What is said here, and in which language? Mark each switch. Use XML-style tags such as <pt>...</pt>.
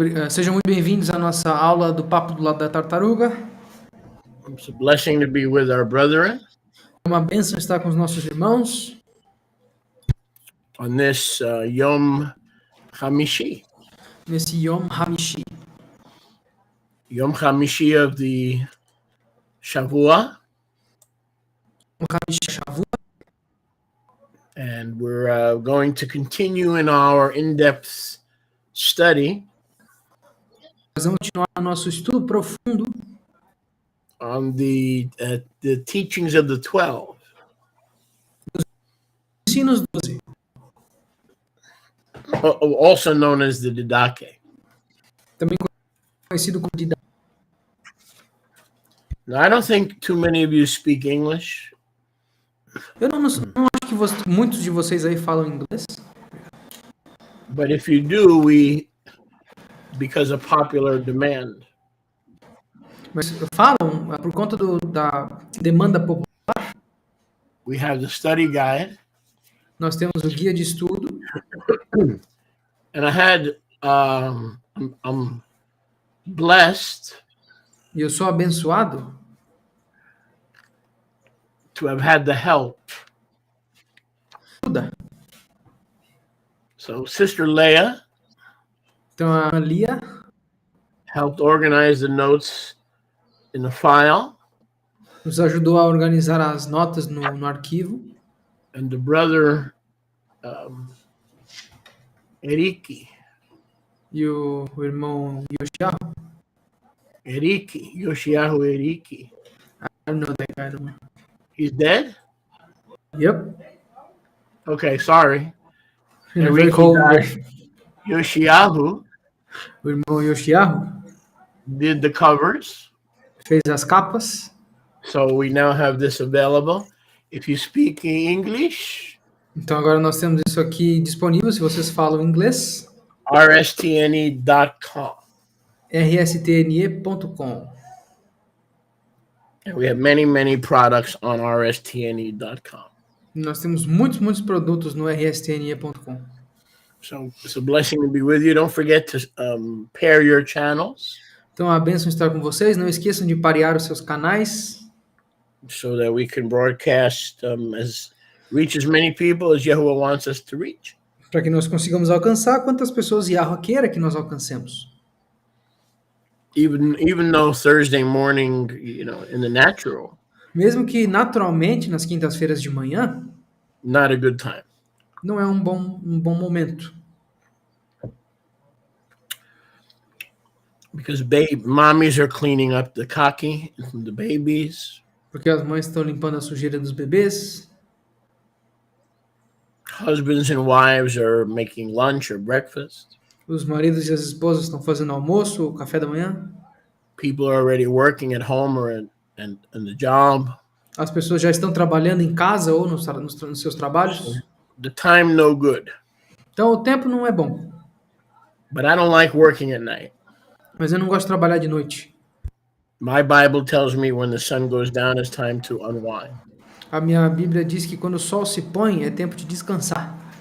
<pt>Sejam muito bem-vindos à nossa aula do Papo do Lado da Tartaruga.</pt> <en>It's a blessing to be with our brethren</en> <pt>É uma bênção estar com os nossos irmãos</pt> <en>on this Yom Hamishi.</en> <pt>nesse Yom Hamishi.</pt> <en>Yom Hamishi of the Shavua.</en> <pt>Yom Hamishi Shavuot.</pt> <en>And we're going to continue in our in-depth study</en> <pt>Nós vamos continuar o nosso estudo profundo</pt> <en>on the teachings of the 12.</en> <pt>Ensinos 12,</pt> <en>Also known as the Didache.</en> <pt>também conhecido como Didache.</pt> <en>Now, I don't think too many of you speak English,</en> <pt>Eu não acho que muitos de vocês aí falam inglês,</pt> <en>but if you do, because of popular demand,</en> <pt>mas falam por conta da demanda popular.</pt> <en>we have the study guide.</en> <pt>Nós temos o guia de estudo.</pt> <en>And I had, I'm blessed</en> <pt>E eu sou abençoado</pt> <en>to have had the help.</en> <pt>ajuda.</pt> <en>So Sister Leah</en> <pt>Então a Lia</pt> <en>helped organize the notes in the file,</en> <pt>nos ajudou a organizar as notas no arquivo.</pt> <en>and the brother Eriki,</en> <pt>E o irmão Yoshiahu,</pt> <en>Yoshiahu Eriki. I don't know that guy. No. He's dead? Yep. Okay, sorry.</en> <pt>Ele Enrique ficou-</pt> <en>died. Yoshiahu</en> <pt>O irmão Yoshiahu</pt> <en>did the covers.</en> <pt>fez as capas.</pt> <en>So we now have this available. If you speak English,</en> <pt>Então agora nós temos isso aqui disponível se vocês falam inglês.</pt> <en>rstne.com.</en> <pt>rstne.com.</pt> <en>And we have many, many products on rstne.com.</en> <pt>Nós temos muitos produtos no rstne.com.</pt> <en>So it's a blessing to be with you. Don't forget to pair your channels</en> <pt>Então é uma bênção estar com vocês. Não esqueçam de parear os seus canais</pt> <en>so that we can broadcast reach as many people as Yahuwah wants us to reach.</en> <pt>para que nós consigamos alcançar quantas pessoas Yahweh queira que nós alcancemos.</pt> <en>Even though Thursday morning, in the natural,</en> <pt>Mesmo que naturalmente nas quintas-feiras de manhã</pt> <en>not a good time.</en> <pt>não é um bom momento,</pt> <en>Because mommies are cleaning up the kaki and the babies.</en> <pt>porque as mães estão limpando a sujeira dos bebês,</pt> <en>Husbands and wives are making lunch or breakfast.</en> <pt>os maridos e as esposas estão fazendo almoço, o café da manhã,</pt> <en>People are already working at home or in the job.</en> <pt>as pessoas já estão trabalhando em casa ou nos seus trabalhos.</pt> <en>The time no good.</en> <pt>Então o tempo não é bom,</pt> <en>But I don't like working at night.</en> <pt>mas eu não gosto de trabalhar de noite.</pt> <en>My Bible tells me when the sun goes down, it's time to unwind.</en> <pt>A minha Bíblia diz que quando o sol se põe é tempo de descansar.</pt>